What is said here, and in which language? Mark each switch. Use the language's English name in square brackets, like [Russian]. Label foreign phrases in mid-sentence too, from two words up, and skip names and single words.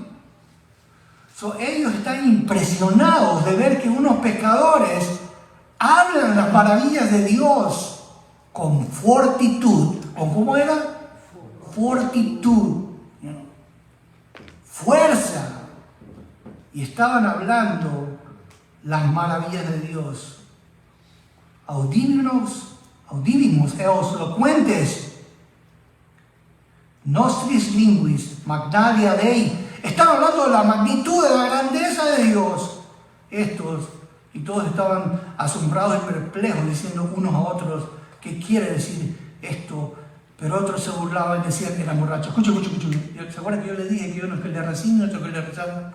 [Spanish] Ellos están impresionados de ver que unos pescadores hablan las maravillas de Dios con fortitud. ¿Con cómo era? Fortitud. Fuerza. Y estaban hablando las maravillas de Dios. [Latin] Audívinos, eos locuentes, nostris linguis, magnalia Dei. [Spanish] Están hablando de la magnitud, de la grandeza de Dios. Estos, y todos estaban asombrados y perplejos, diciendo unos a otros, ¿qué quiere decir esto? Pero otros se burlaban y decían que eran borrachos. Escuchen. ¿Se acuerdan que yo les dije que uno es que le rezan, otro que le rezaban?